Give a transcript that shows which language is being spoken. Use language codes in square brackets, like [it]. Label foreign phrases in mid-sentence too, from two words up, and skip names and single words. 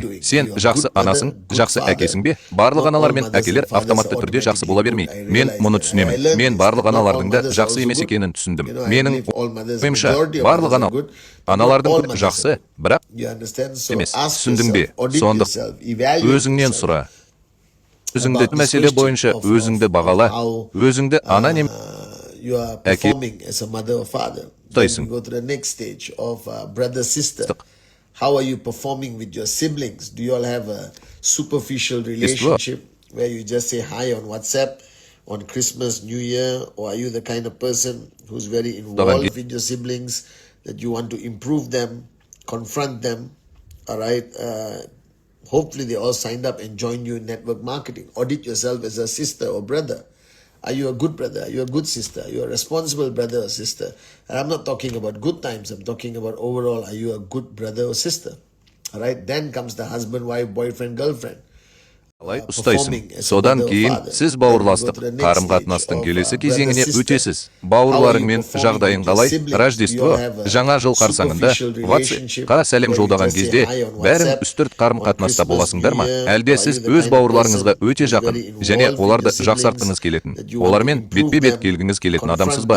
[kk] Сен жақсы анасың, жақсы әкесің бе? Барлық аналар мен әкелер автоматты түрде жақсы бола бермейді. Мен мұны түсінемін. Мен барлық аналардың да жақсы емес екенін түсіндім. Менің ойымша, барлық аналардың көбі жақсы, бірақ емес. Түсіндің бе? Сондықтан өзіңнен сұра. Өзіңді [en] about this [kk] мәселе [en] question [kk] бойынша [en] of [kk] өзіңді бағала, [en] how [kk] өзіңді ана немесе [en] you are performing as a mother or father. Then we go to the next stage of brother sister. How are you performing with your siblings? Do you all have a superficial relationship where you just say hi on WhatsApp on Christmas, New Year, or are you the kind of person who's very involved with your siblings, that you want to improve them, confront them, all right? Hopefully they all signed up and joined you in network marketing. Audit yourself as a sister or brother. Are you a good brother? Are you a good sister? Are you a responsible brother or sister? And I'm not talking about good times. I'm talking about overall, are you a good brother or sister? All right. Then comes the husband, wife, boyfriend, girlfriend. [kk] қалай ұстайсың. Содан кейін сіз бауырластық қарым-қатынастың келесі кезеңіне өтесіз. Бауырларыңмен жағдайың қалай? Рождество, жаңа жыл қарсаңында WhatsApp-қа сәлем жолдаған кезде бәрің үстірт қарым-қатынаста боласыңдар ма? Әлде сіз өз бауырларыңызға өте жақын және оларды жақсартқыңыз келетін, олармен бетпе-бет келгіңіз келетін адамсыз ба?